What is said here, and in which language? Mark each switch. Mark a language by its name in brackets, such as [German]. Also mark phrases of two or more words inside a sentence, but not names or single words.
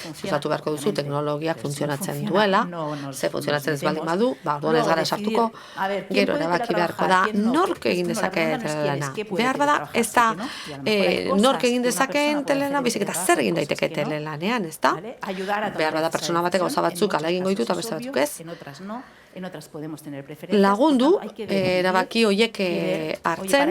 [Basque] demostratu beharko duzu [Spanish] obviamente, [Basque] teknologiak [Spanish] que esto [Basque] funtzionatzen [Spanish] funciona, [Basque] duela, [Spanish] no nos- [Basque] ze funtzionatzen [Spanish] nos [Basque] ez baldin [Spanish] metemos. [Basque] badu, orduan ez [Spanish] Luego [Basque] gara [Spanish] decidir, [Basque] sartuko, [Spanish] a ver, ¿quién [Basque] gero [Spanish] puede [Basque] erabaki beharko da, [Spanish] teletrabajar, quién no? [Basque] nork egin dezake telelana. Behar bada, ez da nork egin dezakeen telelana, baizik eta zer egin daiteke telelanean, ez da? Behar bada pertsona batek gauza batzuk ala egingo ditu eta beste batzuk ez. Lagundu, erabaki horiek hartzen.